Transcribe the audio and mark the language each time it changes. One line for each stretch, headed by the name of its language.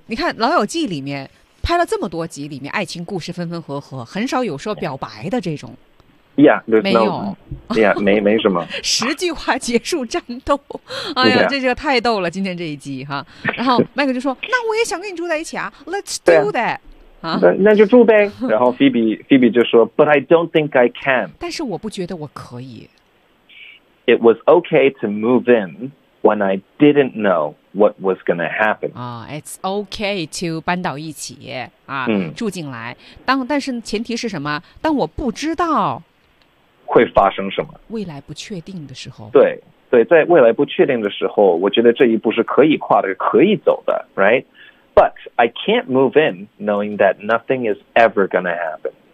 Chinese: 你看老友记里面拍了这么多集，里面爱情故事分分合合，很少有说表白的这种。
English: Yeah,
Chinese: 没有。
English: Yeah,
Chinese: 没什么。十句话结束战斗，哎呀，
English: yeah.
Chinese: 这个太逗了，今天这一集哈。然后麦克就说：“那我也想跟你住在一起啊 ，
English: Let's do that。啊” 啊，
Chinese: 那就住呗。然后Phoebe 就说
English: ：“But I don't think I can。”
Chinese: 但是我不觉得我可以。
English: It was okay to move in when I didn't know. What was going to happen? It's okay to
Chinese: 搬到一起啊，住进来。但是前提是什么？当我不知道会发生什么，未来不确定的时候。对对，在未来不确定的时候，我觉得这一步是可以跨的，可以走的 ，
English: right? But I can't move in knowing that nothing is ever going to happen.